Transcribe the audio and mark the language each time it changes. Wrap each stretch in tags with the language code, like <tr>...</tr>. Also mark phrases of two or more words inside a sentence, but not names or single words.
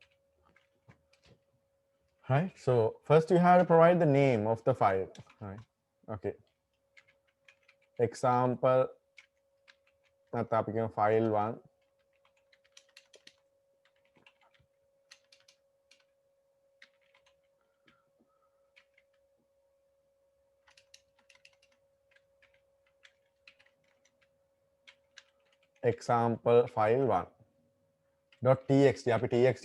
<en>Right? So first you have to provide the name of the file, right? Okay, example</en> <si>අපි කියන</si> <en>file 1 example file 1 .txt</en> <si>අපි txt</si>